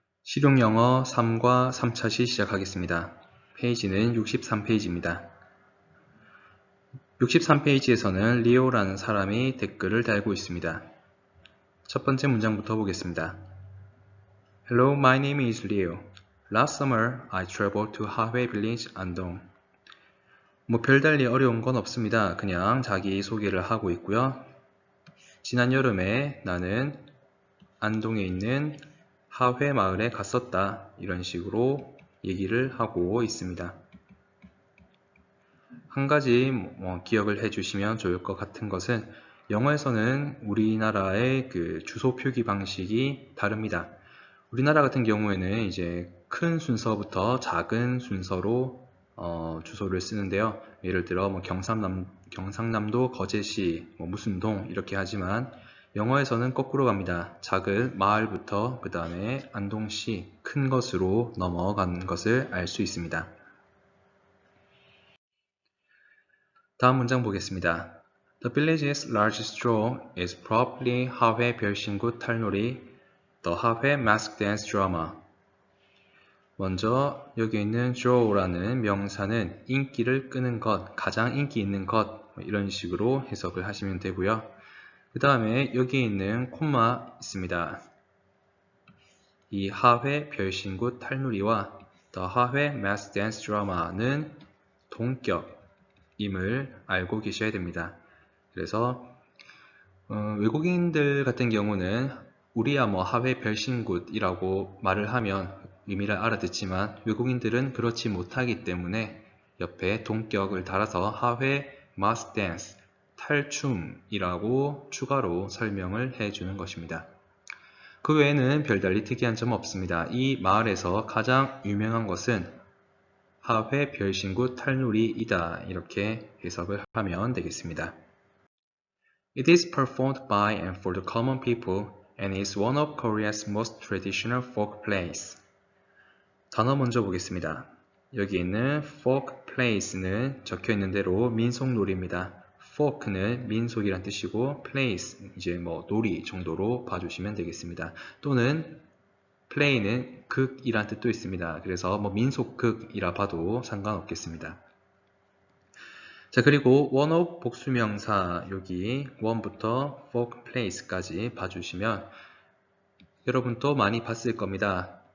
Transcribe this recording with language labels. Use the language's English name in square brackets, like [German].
[Korean] 실용영어 3과 3차시 시작하겠습니다. 페이지는 63페이지입니다. 63페이지에서는 리오라는 사람이 댓글을 달고 있습니다. 첫 번째 문장부터 보겠습니다. [English] Hello, my name is Leo. Last summer, I traveled to Hahui Village, Andong. [Korean] 별달리 어려운 건 없습니다. 그냥 자기 소개를 하고 있고요. 지난 여름에 나는 안동에 있는 하회 마을에 갔었다. 이런 식으로 얘기를 하고 있습니다. 한 가지 기억을 해주시면 좋을 것 같은 것은 영어에서는 우리나라의 그 주소 표기 방식이 다릅니다. 우리나라 같은 경우에는 이제 큰 순서부터 작은 순서로 주소를 쓰는데요. 예를 들어 경상남도 거제시 무슨 동 이렇게 하지만 영어에서는 거꾸로 갑니다. 작은 마을부터 그 다음에 안동시 큰 것으로 넘어가는 것을 알 수 있습니다. 다음 문장 보겠습니다. [English] The village's largest draw is probably 하회 별신굿 탈놀이, the 하회 mask dance drama. [Korean] 먼저 여기 있는 draw라는 명사는 인기를 끄는 것, 가장 인기 있는 것 이런 식으로 해석을 하시면 되고요. 그 다음에 여기 있는 콤마 있습니다. 이 하회 별신굿 탈놀이와 [English] the 하회 mask dance drama [Korean] 는 동격임을 알고 계셔야 됩니다. 그래서 외국인들 같은 경우는 우리야 하회 별신굿이라고 말을 하면 의미를 알아듣지만 외국인들은 그렇지 못하기 때문에 옆에 동격을 달아서 하회 마스 댄스 탈춤이라고 추가로 설명을 해주는 것입니다. 그 외에는 별달리 특이한 점 없습니다. 이 마을에서 가장 유명한 것은 하회 별신굿 탈놀이이다. 이렇게 해석을 하면 되겠습니다. [English] It is performed by and for the common people and is one of Korea's most traditional folk plays. [Korean] 단어 먼저 보겠습니다. 여기 있는 folk plays는 적혀 있는 대로 민속놀이입니다. folk는 민속이란 뜻이고 plays 이제 놀이 정도로 봐주시면 되겠습니다. 또는 play는 극이란 뜻도 있습니다. 그래서 민속극이라 봐도 상관없겠습니다. 자, 그리고 one of 복수명사 여기 one부터 folk plays까지 봐주시면 여러분 또 많이 봤을 겁니다.